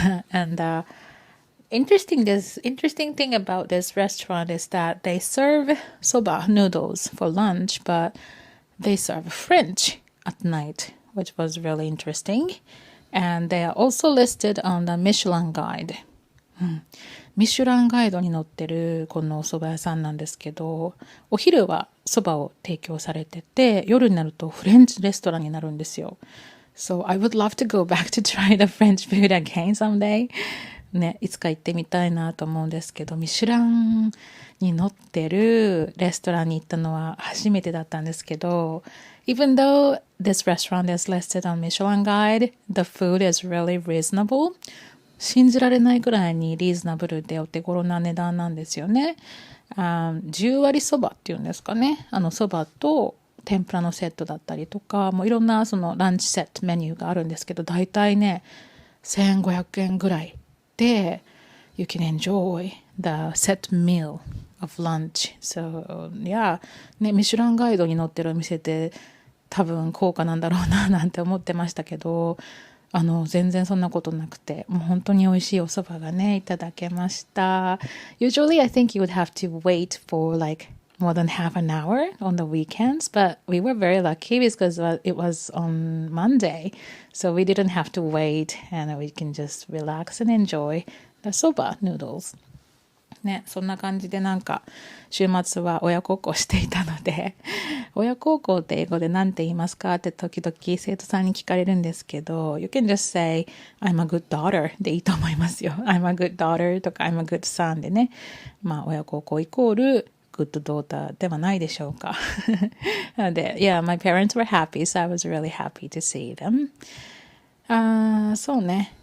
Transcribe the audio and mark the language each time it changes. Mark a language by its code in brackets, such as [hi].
[en] And interesting thing about this restaurant is that they serve soba noodles for lunch, but they serve French at night, which was really interesting. And they are also listed on the Michelin guide. [ja] ミシュランガイドに載ってるこのお蕎麦屋さんなんですけど、お昼は蕎麦を提供されてて、夜になるとフレンチレストランになるんですよ。 So I would love to go back to try the French food again someday. ね、いつか行ってみたいなと思うんですけど、ミシュランに載ってるレストランに行ったのは初めてだったんですけど、 [en] even though this restaurant is listed on Michelin guide, the food is really reasonable. [ja] 信じられないくらいにリーズナブルでお手頃な値段なんですよね。 10割そばっていうんですかね。そばと天ぷらのセットだったりとか、もういろんなそのランチセットメニューがあるんですけど、だいたいね、1500円ぐらいで、 [en] you can enjoy the set meal of lunch. [ja] So, yeah, ね、ミシュランガイドに載ってるお店って多分高価なんだろうななんて思ってましたけど、全然そんなことなくて、もう本当に美味しいお蕎麦がね、いただけました。 [en] Usually I think you would have to wait for like more than half an hour on the weekends, but we were very lucky because it was on Monday, so we didn't have to wait and we can just relax and enjoy the soba noodles. [ja] ね、そんな感じでなんか週末は親孝行していたので親孝行って英語で何て言いますかって時々生徒さんに聞かれるんですけど [en] You can just say I'm a good daughter [ja] でいいと思いますよ [en] I'm a good daughter [ja] とか [en] I'm a good son [ja] でねまあ親孝行イコール good daughter ではないでしょうかなので [en] Yeah, my parents were happy so I was really happy to see them [ja] そうね